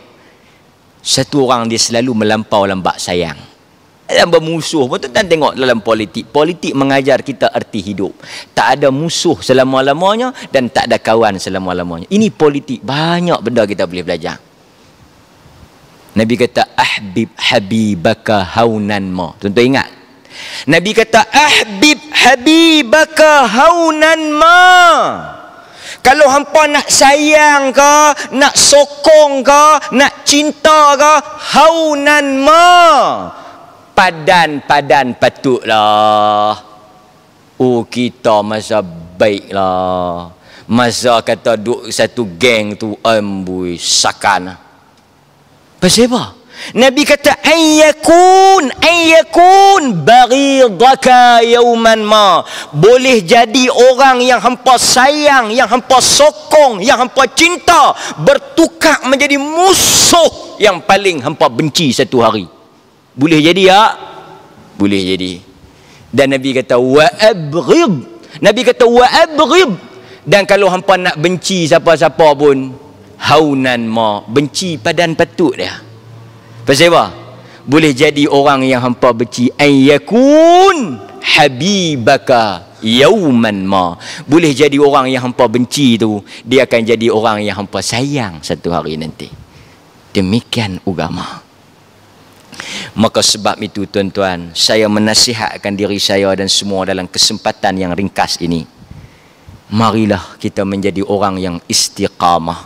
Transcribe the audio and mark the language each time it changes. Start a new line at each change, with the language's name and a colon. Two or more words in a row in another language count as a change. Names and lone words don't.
Malay: Satu orang dia selalu melampau lambak sayang. Dalam bermusuh pun tuan tengok dalam politik. Politik mengajar kita erti hidup. Tak ada musuh selama-lamanya dan tak ada kawan selama-lamanya. Ini politik. Banyak benda kita boleh belajar. Nabi kata
Arabic: أحبب حبيبك هونا ما.
Malay: Tuan-tuan ingat. Nabi kata ahbib habibaka haunan ma. Kalau hampa nak sayang ke, nak sokong ke, nak cinta ke,
Arabic: هونا ما.
Malay: Padan-padan patutlah. Kita masa baiklah. Masa kata duk satu geng tu ambui sakan. Pasal apa? Nabi kata
Arabic: أن يكون بغيضك يوما ما.
Malay: Boleh jadi orang yang hampa sayang, yang hampa sokong, yang hampa cinta bertukar menjadi musuh yang paling hampa benci satu hari. Boleh jadi ya? Boleh jadi. Dan Nabi kata
Arabic: وأبغض
Malay: Nabi kata
Arabic: وأبغض,
Malay: dan kalau hampa nak benci siapa-siapa pun
Arabic: هونا ما,
Malay: benci padan patut dia. Pasal apa? Boleh jadi orang yang hampa benci,
Arabic: أن يكون حبيبك يوما ما.
Malay: Boleh jadi orang yang hampa benci tu, dia akan jadi orang yang hampa sayang satu hari nanti. Demikian agama. Maka sebab itu tuan-tuan, saya menasihatkan diri saya dan semua dalam kesempatan yang ringkas ini, marilah kita menjadi orang yang istiqamah.